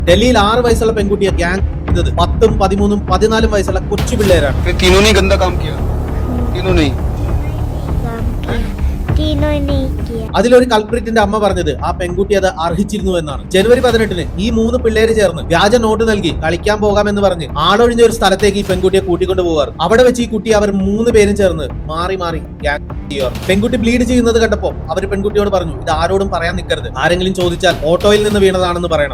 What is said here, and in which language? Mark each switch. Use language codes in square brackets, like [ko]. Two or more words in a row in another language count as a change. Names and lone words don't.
[ml] ഡൽഹിയിൽ 6 വയസ്സുള്ള പെൺകുട്ടിയെ ഗ്യാങ് ചെയ്തത് 10ഉം 13ഉം 14ഉം വയസ്സുള്ള കൊച്ചു പിള്ളേരാണ്. [hi] फिर तीनों ने गंदा काम किया, तीनों ने। तीनों ने किया। [ml] അതിലൊരു കൾപ്രിറ്റിന്റെ അമ്മ പറഞ്ഞത് ആ പെൺകുട്ടി അത് അർഹിച്ചിരുന്നു എന്നാണ്. ജനുവരി 18-ന് ഈ 3 പിള്ളേര് ചേർന്ന് വ്യാജ നോട്ട് നൽകി കളിക്കാൻ പോകാമെന്ന് പറഞ്ഞ് ആളൊഴിഞ്ഞ ഒരു സ്ഥലത്തേക്ക് ഈ പെൺകുട്ടിയെ കൂട്ടിക്കൊണ്ട് പോകാറ്. അവിടെ വെച്ച് ഈ കുട്ടി അവർ 3 പേരും ചേർന്ന് മാറി മാറി ഗ്യാങ് ചെയ്യാറ്. പെൺകുട്ടി ബ്ലീഡ് ചെയ്യുന്നത് കണ്ടപ്പോ അവർ പെൺകുട്ടിയോട് പറഞ്ഞു, ഇത് ആരോടും പറയാൻ നിൽക്കരുത്, ആരെങ്കിലും ചോദിച്ചാൽ ഓട്ടോയിൽ നിന്ന് വീണതാണെന്ന് പറയണം.